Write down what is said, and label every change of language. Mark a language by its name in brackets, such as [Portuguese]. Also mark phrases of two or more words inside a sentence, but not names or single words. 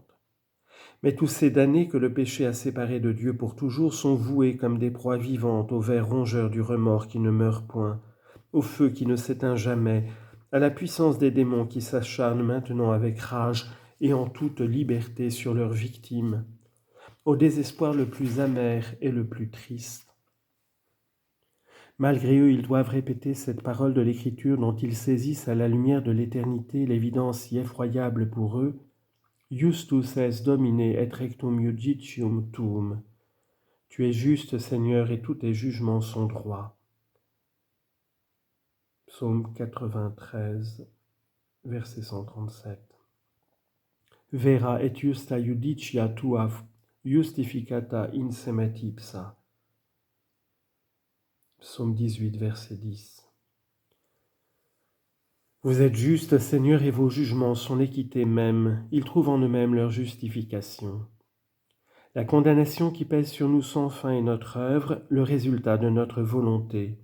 [French] Mais tous ces damnés que le péché a séparés de Dieu pour toujours sont voués comme des proies vivantes au ver rongeur du remords qui ne meurt point, au feu qui ne s'éteint jamais, à la puissance des démons qui s'acharnent maintenant avec rage et en toute liberté sur leurs victimes, au désespoir le plus amer et le plus triste. Malgré eux, ils doivent répéter cette parole de l'Écriture dont ils saisissent à la lumière de l'éternité l'évidence si effroyable pour eux. [Latin] Justus es Domine et rectum judicium tuum. [French] Tu es juste, Seigneur, et tous tes jugements sont droits. Psaume 93, verset 137. [Latin] Vera et justa judicia tua justificata in semet ipsa. [French] Psaume 18, verset 10. Vous êtes juste, Seigneur, et vos jugements sont l'équité même. Ils trouvent en eux-mêmes leur justification. La condamnation qui pèse sur nous sans fin est notre œuvre, le résultat de notre volonté.